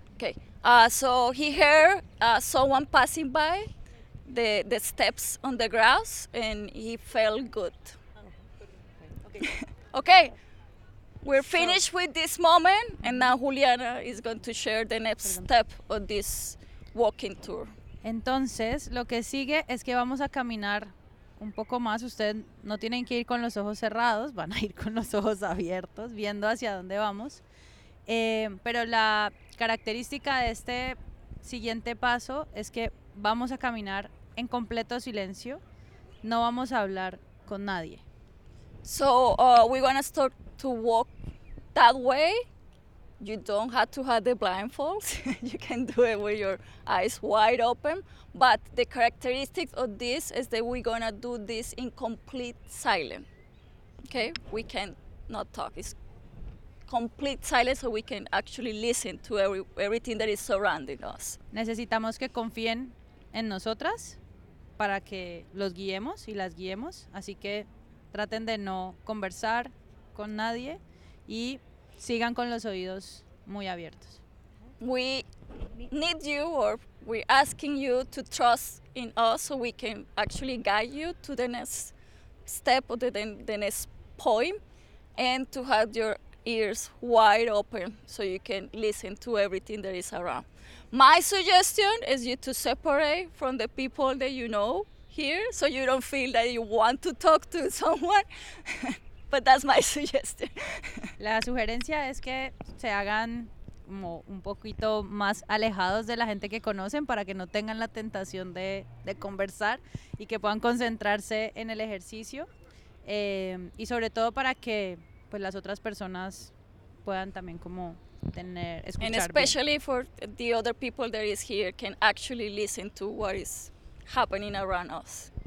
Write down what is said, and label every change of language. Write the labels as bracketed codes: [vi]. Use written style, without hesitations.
[en] Okay, so he heard someone passing by the steps on the grass and he felt good. Okay. We're finished with this moment and now Juliana is going to share the next step of this walking tour. [es] Entonces, lo que sigue es que vamos a caminar un poco más. Ustedes no tienen que ir con los ojos cerrados, van a ir con los ojos abiertos, viendo hacia dónde vamos. Pero la característica de este siguiente paso es que vamos a caminar en completo silencio. No vamos a hablar con nadie. [en] So we're gonna start to walk that way. You don't have to have the blindfolds. You can do it with your eyes wide open. But the characteristics of this is that we're gonna do this in complete silence. Okay, we can not talk. It's complete silence, so we can actually listen to everything that is surrounding us. [es] Necesitamos que confíen en nosotras para que los guiemos y las guiemos. Así que traten de no conversar con nadie y sigan con los oídos muy abiertos. [en] We need you, or we're asking you to trust in us so we can actually guide you to the next step or the next point, and to have your ears wide open so you can listen to everything that is around. My suggestion is you to separate from the people that you know here, so you don't feel that you want to talk to someone. But that's my suggestion. [es] La sugerencia es que se hagan como un poquito más alejados de la gente que conocen para que no tengan la tentación de conversar y que puedan concentrarse en el ejercicio, y sobre todo para que pues las otras personas puedan también como tener escuchar. [en] And especially [es] bien. [en] For the other people that is here can actually listen to what is happening around us.